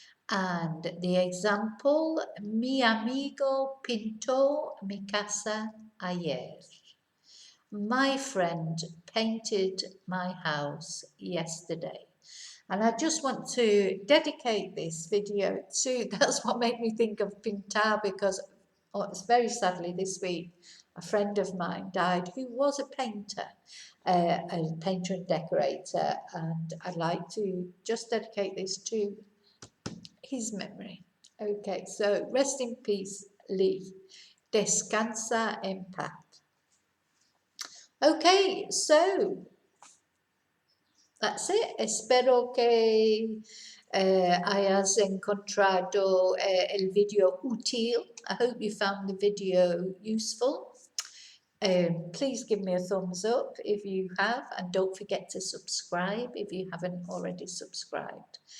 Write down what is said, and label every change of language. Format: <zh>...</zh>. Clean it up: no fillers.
<en>And the example,</en> <es>mi amigo pintó mi casa ayer.</es> <en>My friend painted my house yesterday. And I just want to dedicate this video to, that's what made me think of pintar, because it's very sadly this week, a friend of mine died who was a painter and decorator, and I'd like to just dedicate this to his memory. Okay, so rest in peace, Lee.</en> <es>Descansa en paz.</es> <en>Okay, so that's it.</en> <es>Espero que hayas encontrado el video útil.</es> <en>I hope you found the video useful. Please give me a thumbs up if you have, and don't forget to subscribe if you haven't already subscribed.</en>